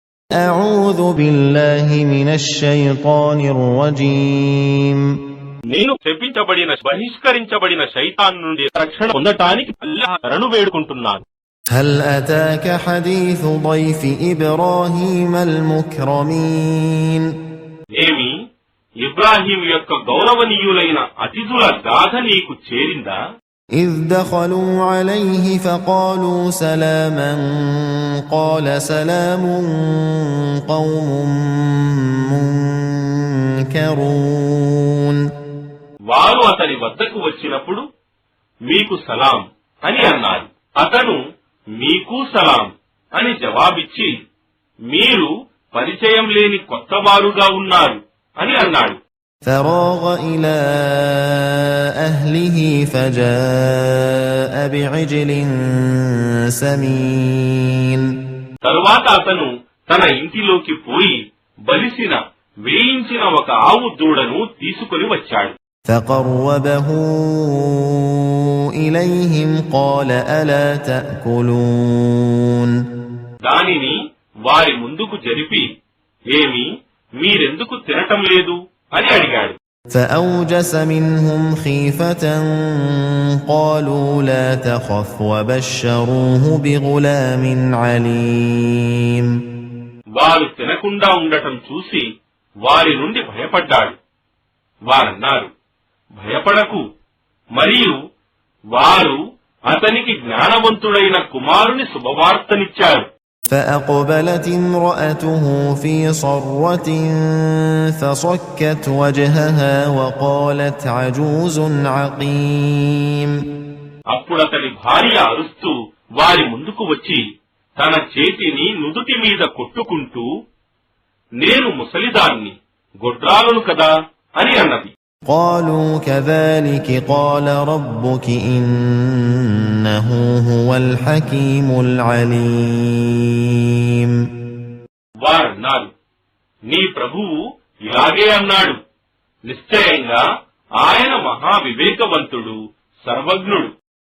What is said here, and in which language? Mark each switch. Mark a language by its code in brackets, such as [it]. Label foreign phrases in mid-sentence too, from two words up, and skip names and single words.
[ar] أعوذ بالله من الشيطان الرجيم [te] నేను శపించబడిన బహిష్కరించబడిన శైతాన్ నుండి రక్షణ పొందటానికి అల్లాహ్ శరణు వేడుకుంటున్నాను. [ar] هل أتاك حديث ضيف إبراهيم المكرمين [te] ఏమి ఇబ్రాహీం యొక్క గౌరవనీయులైన అతిథుల గాథ నీకు చేరిందా? [ar] إذ دخلوا عليه فقالوا سلاما قال سلام قوم منكرون [te] వారు అతని వద్దకు వచ్చినప్పుడు మీకు సలాం అని అన్నారు. అతను మీకు సలాం అని జవాబిచ్చి మీరు పరిచయం లేని కొత్తవారుగా ఉన్నారు అని అన్నాడు. [ar] فراغ إلى أهله فجاء بعجل سمين [te] తరువాత అతను తన ఇంటిలోకి పోయి బలిసిన వేయించిన ఒక ఆవు దూడను తీసుకుని వచ్చాడు. [ar] فقربه إليهم قال ألا تأكلون [te] దానిని వారి ముందుకు జరిపి ఏమి మీరెందుకు తినటం లేదు అని అడిగాడు. [ar] فأوجس منهم خيفة قالوا لا تخف وبشروه بغلام عليم [te] వారు తినకుండా ఉండటం చూసి వారి నుండి భయపడ్డాడు. వారన్నారు, భయపడకు, మరియు వారు అతనికి జ్ఞానవంతుడైన కుమారుని శుభవార్తనిచ్చారు. [ar] فأقبلت امرأته في صرة فصكت وجهها وقالت عجوز عقيم [te] అప్పుడతని భార్య అరుస్తూ వారి ముందుకు వచ్చి తన చేతిని నుదుటి మీద కొట్టుకుంటూ నేను ముసలిదాన్ని, గొడ్రాలును కదా అని అన్నది. [ar] قالوا كذلك قال ربك إنه هو الحكيم العليم [te] వారన్నారు, నీ ప్రభువు ఇలాగే అన్నాడు, నిశ్చయంగా ఆయన మహావివేకవంతుడు, సర్వజ్ఞుడు.